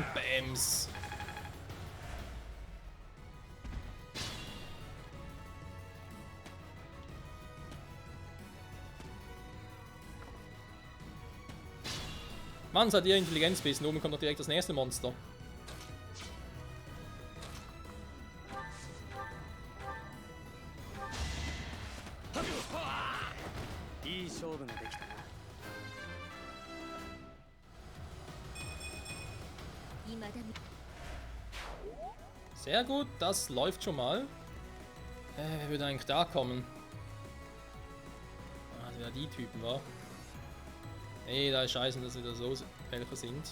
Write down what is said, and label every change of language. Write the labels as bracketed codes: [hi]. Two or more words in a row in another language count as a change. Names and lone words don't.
[de] Bams. Mann, seid ihr Intelligenzwesen. Oben kommt doch direkt das nächste Monster. [ja] いい勝負ができたな [de] Sehr gut, das läuft schon mal. Wer würde eigentlich da kommen? Ah, wieder die Typen, wa? Nee, da ist scheiße, dass wieder so welche sind.